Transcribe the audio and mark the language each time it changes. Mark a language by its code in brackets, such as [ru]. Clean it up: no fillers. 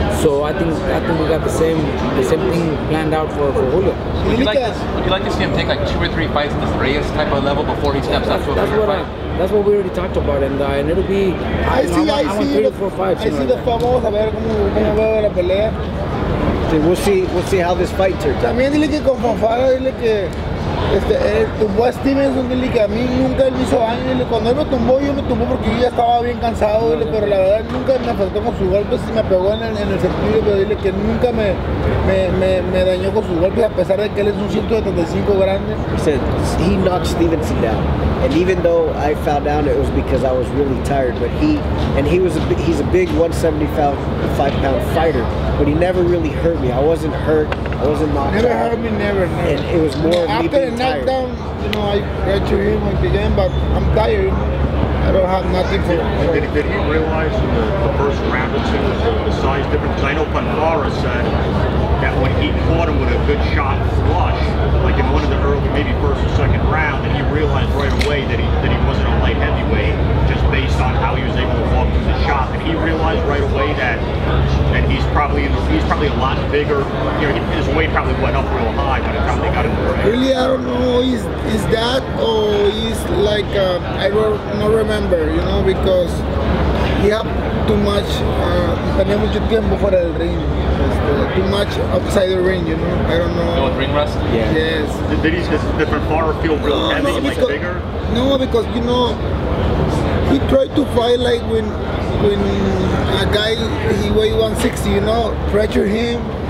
[en] So I think we got the same thing planned out for Julio. Would you like to see him take like 2 or 3 fights at this Reyes type of level before he steps up to a bigger fight? That's what we already talked about, and it'll be. I want 3 or 4 fights. I see the [es] vamos a ver cómo veo la pelea. [en] We'll see how this fight turns out. [es] También dile que con Fanfara, dile que Tumbó a Stevenson, dile que a mí nunca él me hizo daño, dile, cuando él me tumbó, yo me tumbó porque yo ya estaba bien cansado, dile, pero la verdad nunca me afectó con sus golpes, me pegó en el sentido, pero dile que nunca me dañó con sus golpes, a pesar de que él es un 175 grande. [en] He said he knocked Stevenson down, and even though I fell down, it was because I was really tired. But he's a big 175-pound fighter, but he never really hurt me. I wasn't hurt. I wasn't knocked out. Never hurt me, never. And it was more me after being the tired. knockdown, you know, I fractured him again, but I'm tired. I don't have nothing for it. Did he realize in the first round or two the size difference? Because I know Panfara said that when he caught him with a good shot flush, like in one of the early, maybe first or second round, and he realized right away that he wasn't a light heavyweight, just based on how he was able to walk through the shot. And he realized right away that he's probably a lot bigger. You know, his weight probably went up real high by the time they got him. Really, I don't know. Is that or is like I don't remember, you know, because he had too much. [es] Tenía mucho tiempo fuera del ring. [en] Too much outside the ring, you know. I don't know. With ring rust? Yeah. Yes. Did he different far feel real heavy, like because, bigger? No, because you know he tried to fight like when a guy he weighed 160, you know, pressure him.